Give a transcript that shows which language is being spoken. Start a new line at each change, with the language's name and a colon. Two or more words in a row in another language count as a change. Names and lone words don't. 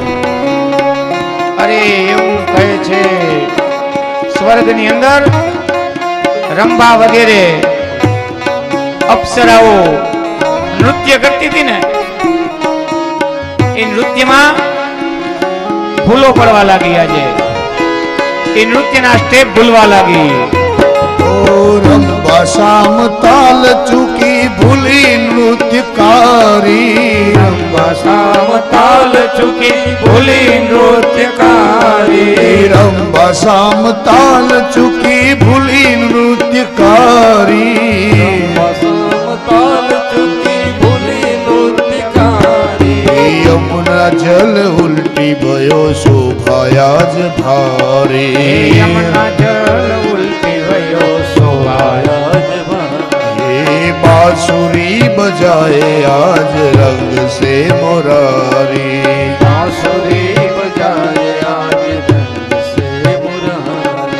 Gujarati: અરે એવું કહે છે સ્વર્ગની અંદર રંભા વગેરે અપ્સરાઓ નૃત્ય કરતી હતી ને, એ નૃત્યમાં ભૂલો પડવા લાગી. આજે એ નૃત્યના સ્ટેપ ભૂલવા લાગી. ओ रंभा રંબાસામ તાલ ચૂકી ભૂલી નૃત્યકારી રંબાસામ તાલ ચૂકી ભૂલી નૃત્યકારી રંબાસામ તાલ ચૂકી ભૂલી નૃત્યકારી રંબાસામ તાલ ચૂકી ભૂલી નૃત્યકારી યમુના જલ ઉલટી ભયો શોભાયા જ ભારે યમુના જલ ઉલટી વયો શોભાયા જ ભારે
Hindi: बांसुरी बजाए आज रंग से मुरारी बांसुरी बजाए आज रंग से मुरारी